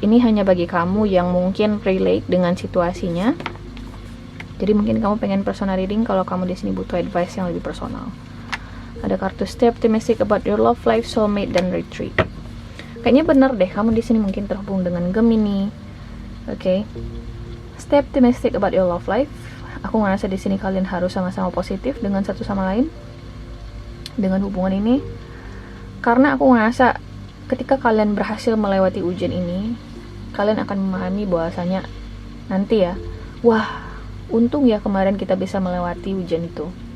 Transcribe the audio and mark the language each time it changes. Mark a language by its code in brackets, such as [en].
[id] Ini hanya bagi kamu yang mungkin relate dengan situasinya. Jadi mungkin kamu pengen personal reading kalau kamu di sini butuh advice yang lebih personal. Ada kartu [en] Stay Optimistic about your love life, [id] soulmate, dan retreat. Kayaknya bener deh kamu di sini mungkin terhubung dengan Gemini. Oke. [en] Stay optimistic about your love life. [id] Aku ngerasa di sini kalian harus sama-sama positif dengan satu sama lain dengan hubungan ini. Karena aku ngerasa ketika kalian berhasil melewati ujian ini, kalian akan memahami bahwasanya nanti ya, wah, untung ya kemarin kita bisa melewati ujian itu.